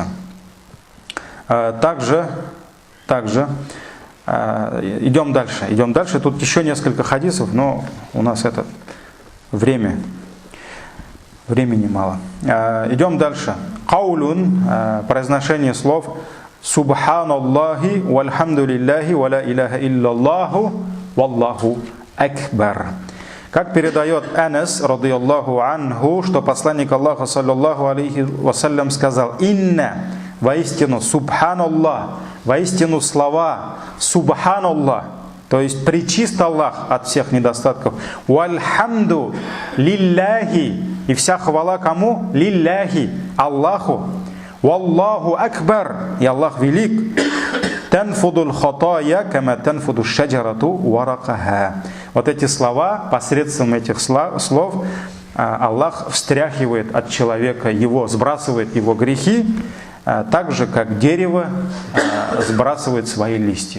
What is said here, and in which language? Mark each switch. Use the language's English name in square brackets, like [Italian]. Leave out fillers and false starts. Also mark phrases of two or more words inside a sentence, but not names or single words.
[Russian] Также идем дальше. Тут еще несколько хадисов, но у нас это времени мало. Идем дальше. Каулун, произношение слов [Arabic] سبحان الله والحمد لله ولا إله إلا الله والله أكبر. [Russian] Как передает Анас, [Arabic] رضي الله عنه, [Russian] что посланник Аллаха, [Arabic] صلى الله عليه وسلم, [Russian] сказал: «Инна, воистину, субханаллах, воистину слова субханаллах, то есть пречист Аллах от всех недостатков, [Arabic] والحمد لله, [Russian] и вся хвала кому? [Arabic] لله، الله، والله أكبر, [Russian] и Аллах велик, [Arabic] تنفض الخطايا كما تنفض الشجرة ورقها». [Russian] Вот эти слова, посредством этих слов Аллах встряхивает от человека его, сбрасывает его грехи, так же, как дерево сбрасывает свои листья.